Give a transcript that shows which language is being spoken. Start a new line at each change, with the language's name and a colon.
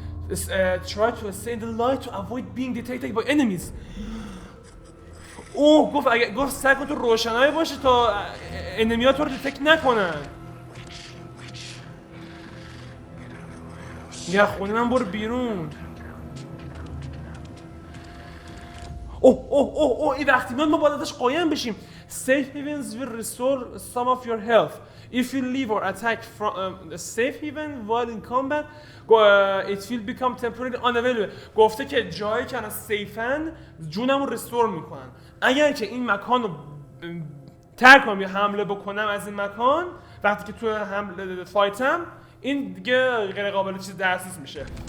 English: Try to stay in the light to avoid being detected by enemies.
Persian: گفت سعی کن تو روشنایی باشی تا انمی‌ها تو رو دیتکت نکنن. یا خونه من برو بیرون. اوه این وقتی ما باید ازش قایم بشیم.
English: Safe havens will restore some of your health. If you leave or attack from a safe haven while in combat, it will become temporarily unavailable.
Persian: گفته که جایی که الان سیفن جونمو رستور میکنن. اگر که این مکان رو ترک کنم یا حمله بکنم از این مکان، وقتی که تو حمله فایتم، این دیگه غیر قابل چیز دسترس میشه.